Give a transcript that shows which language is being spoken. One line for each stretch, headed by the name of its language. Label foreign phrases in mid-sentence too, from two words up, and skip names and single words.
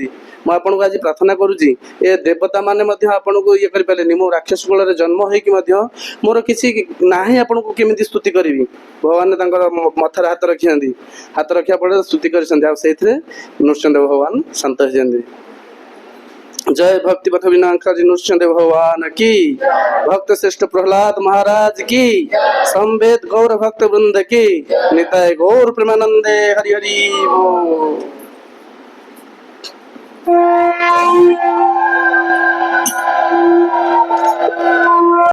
Odia: ମୁଁ ଆପଣଙ୍କୁ ଆଜି ପ୍ରାର୍ଥନା କରୁଛି, ଏ ଦେବତା ମାନେ ମଧ୍ୟ ଆପଣଙ୍କୁ ଇଏ କରିପାରିଲେନି, ମୁଁ ରାକ୍ଷସ କୁଳରେ ଜନ୍ମ ହେଇକି ମଧ୍ୟ ମୋର କିଛି ନାହିଁ, ଆପଣଙ୍କୁ କେମିତି ସ୍ତୁତି କରିବି। ଭଗବାନ ତାଙ୍କର ମଥାରେ ହାତ ରଖିଛନ୍ତି, ହାତ ରଖିବା ପରେ ସ୍ତୁତି କରିଛନ୍ତି, ଆଉ ସେଇଥିରେ ନୃସିଂହଦେବ ଭଗବାନ ଶାନ୍ତ ହେଇଛନ୍ତି।
Hindi: जय भक्ति पथ विनाशकारी नृसिंहदेव भगवान की, भक्त श्रेष्ठ प्रहलाद महाराज की, संवेद गौर भक्त वृंद की, निताय गौर प्रेमानंदे, हरि हरि बोल।